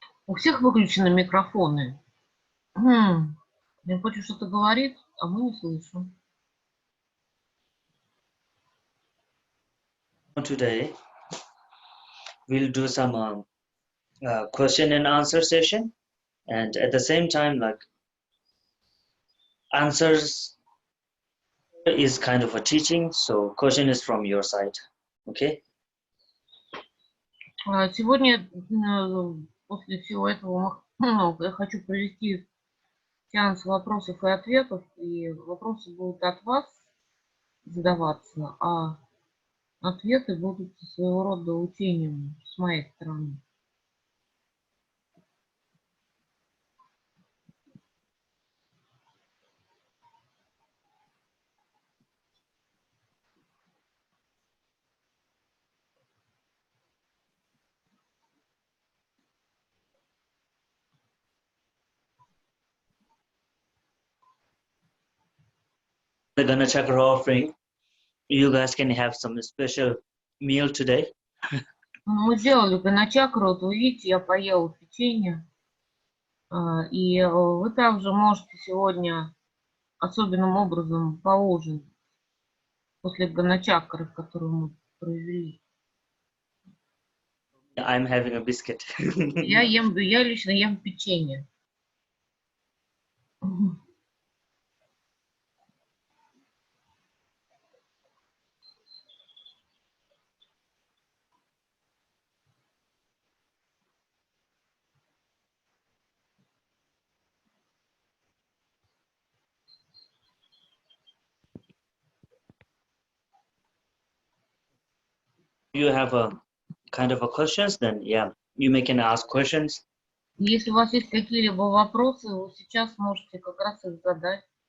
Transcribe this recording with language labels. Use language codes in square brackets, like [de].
[ru] У всех выключены микрофоны. Я хочу что-то говорить, а мы не слышим. [en] Today we'll do some question and answer session, and at the same time, like answers is kind of a teaching, so question is from your side. Okay. [ru] Сегодня, после всего этого, я хочу провести сеанс вопросов и ответов, и вопросы будут от вас задаваться, а ответы будут своего рода учением с моей стороны. [en] The Ganachakra offering, you guys can have some special meal today. [ru] Мы сделали ганачакру, вот вы видите, я поела печенье. И вы также можете сегодня особенным образом поужинать после ганачакры, которую мы провели. [en] I'm having a biscuit. [ru] Я лично ем печенье. [en] You have a kind of a questions, then yeah, you may can ask questions. [ru] Если у вас есть какие-либо вопросы, вы сейчас можете как раз их задать.